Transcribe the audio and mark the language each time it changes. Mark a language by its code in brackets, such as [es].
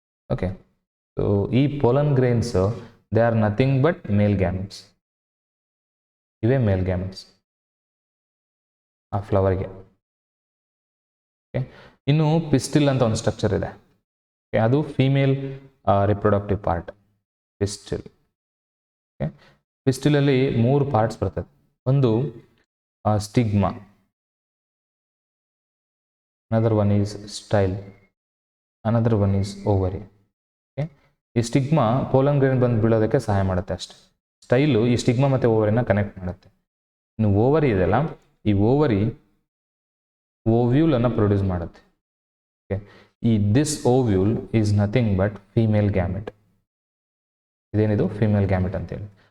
[en] Okay, so ಈ pollen grains they are nothing but male gametes. [kn] ಇವೇ ಮೇಲ್ gametes ಆ ಫ್ಲವರ್ಗೆ. Okay, ಇನ್ನು ಪಿಸ್ಟಿಲ್ ಅಂತ ಒಂದು ಸ್ಟ್ರಕ್ಚರ್ ಇದೆ. ಓಕೆ, ಅದು female reproductive part pistil. Okay, ಪಿಸ್ಟಿಲಲ್ಲಿ 3 parts ಬರ್ತದೆ. ಒಂದು stigma, [en] another one is style, another one is ovary. [kn] Okay, ಈ ಸ್ಟಿಗ್ಮಾ ಪೋಲನ್ ಗ್ರೇನ್ ಬಂದು ಬೀಳೋದಕ್ಕೆ ಸಹಾಯ ಮಾಡುತ್ತೆ ಅಷ್ಟೇ. ಸ್ಟೈಲು ಈ ಸ್ಟಿಗ್ಮಾ ಮತ್ತು ಓವರಿನ ಕನೆಕ್ಟ್ ಮಾಡುತ್ತೆ. ಇನ್ನು ಓವರಿ ಇದೆಲ್ಲ, ಈ ಓವರಿ ಓವ್ಯೂಲನ್ನು ಪ್ರೊಡ್ಯೂಸ್ ಮಾಡುತ್ತೆ. [en] Okay, ಈ this ovule is nothing but female gamete. [kn] ಇದೇನಿದು? ಫೀಮೇಲ್ ಗ್ಯಾಮೆಟ್ ಅಂತೇಳಿ.